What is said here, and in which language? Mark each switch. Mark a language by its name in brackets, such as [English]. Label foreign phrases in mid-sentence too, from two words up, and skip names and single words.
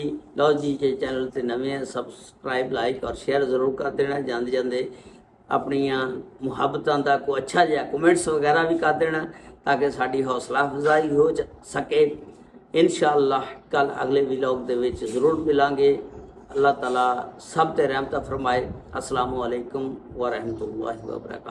[Punjabi] ਲਓ ਜੀ, ਜੇ ਚੈਨਲ ਤੇ ਨਵੇਂ [English] subscribe, like [Punjabi] ਔਰ ਸ਼ੇਅਰ ਜ਼ਰੂਰ ਕਰ ਦੇਣਾ। ਜਾਂਦੇ ਜਾਂਦੇ ਆਪਣੀਆਂ ਮੁਹੱਬਤਾਂ ਦਾ ਕੋਈ ਅੱਛਾ ਜਿਹਾ ਕਮੈਂਟਸ ਵਗੈਰਾ ਵੀ ਕਰ ਦੇਣਾ ਤਾਂ ਕਿ ਸਾਡੀ ਹੌਸਲਾ ਅਫਜ਼ਾਈ ਹੋ ਸਕੇ। ਇਨਸ਼ਾਅੱਲਾਹ ਕੱਲ ਅਗਲੇ ਵਲੌਗ ਦੇ ਵਿੱਚ ਜ਼ਰੂਰ ਮਿਲਾਂਗੇ। ਅੱਲਾਹ ਤਾਲਾ ਸਬ ਤੇ ਰਹਮਤ ਫਰਮਾਏ। [Arabic] السلام عليكم ورحمة الله وبركاته.